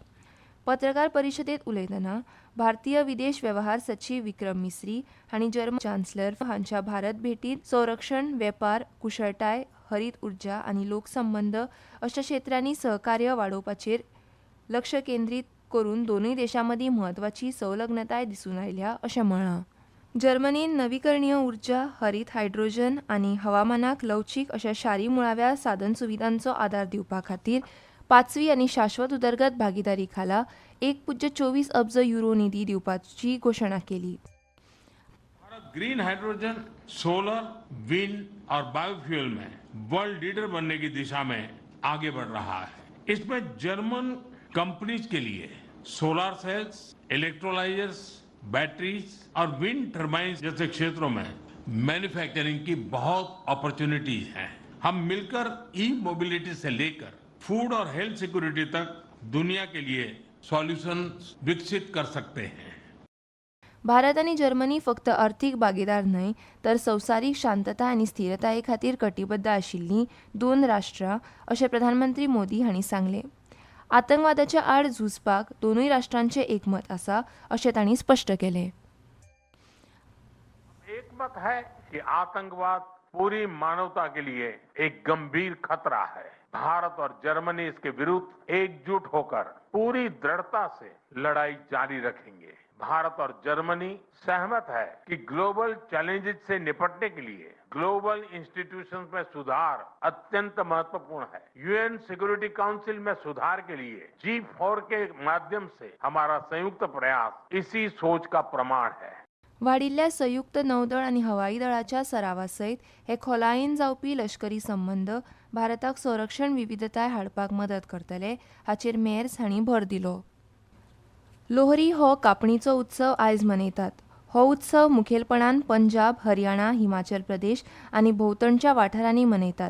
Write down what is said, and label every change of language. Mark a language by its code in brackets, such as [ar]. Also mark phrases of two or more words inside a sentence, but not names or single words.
[kok] पत्रकार परिशदेंत उलयतना भारतीय विदेश वेव्हार सचीव विक्रम मिस्री हांणी जर्मन चान्सलर हांच्या भारत भेटींत संरक्षण, वेपार, कुशळटाय, हरीत उर्जा आनी लोकसंबंद अशा क्षेत्रांनी सहकार्य वाडोवपाचेर लक्ष केंद्रीत करून दोनूय देशां मदीं म्हत्वाची संलग्नताय दिसून आयल्या अशें म्हळां. जर्मनीन नवीकरणीय उर्जा, हरीत हायड्रोजन आनी हवामानाक लवचीक अशा शारी मुळाव्या साधन सुविधांचो आदार दिवपा खातीर 5वी आनी शाश्वत उदरगत भागीदारी खाला 1.24 अब्ज युरो निधी दिवपाची घोशणा केली. [hi] भारत [en] green hydrogen, [hi] सोलर, विंड और बायोफ्यूल में [en] world leader [hi] बनने की दिशा में आगे बढ़ रहा है. इसमें [en] German companies [hi] के लिए [en] solar cells, electrolyzers, batteries [hi] और [en] wind turbines [hi] जैसे क्षेत्रों में मैन्युफैक्चरिंग की बहुत अपॉर्चुनिटीज हैं. हम मिलकर [en] e mobility [hi] से लेकर फूड और [en] health security [hi] तक दुनिया के लिए सॉल्यूशन विकसित कर सकते हैं. [kok] भारत आनी जर्मनी फक्त अर्थीक भागीदार न्हय तर संवसारीक शांतताय आनी स्थिरताये खातीर कटिबद्ध आशिल्लीं दोन राष्ट्रां अशें प्रधानमंत्री मोदी हांणी सांगलें. आतंकवादाच्या आड झुजपाक दोनूय राष्ट्रांचें एकमत आसा अशें तांणी स्पश्ट केलें. [hi] एकमत है कि आतंकवाद पूरी मानवता के लिए एक गंभीर खतरा है. भारत और जर्मनी इसके विरुद्ध एकजुट होकर पूरी दृढ़ता से लड़ाई जारी रखेंगे. भारत और जर्मनी सहमत है कि [en] global challenges [hi] से निपटने के लिए [en] global institutions [hi] में सुधार अत्यंत महत्वपूर्ण है. यूएन सिक्योरिटी काउंसिल में सुधार के लिए G4 के माध्यम से हमारा संयुक्त प्रयास इसी सोच का प्रमाण है. [kok] वाडिल्ल्या संयुक्त नौदळ आनी हवाई दळाच्या सरावा सयत हे खोलायेन जावपी लश्करी संबंद भारताक संरक्षण विविधताय हाडपाक मदत करतले हाचेर मेर्स हांणी भर दिलो. लोहरी हो कापणीचो उत्सव आयज मनयतात. हो उत्सव मुखेलपणान पंजाब, हरियाणा, हिमाचल प्रदेश आनी भोंवतणच्या वाठारांनी मनयतात.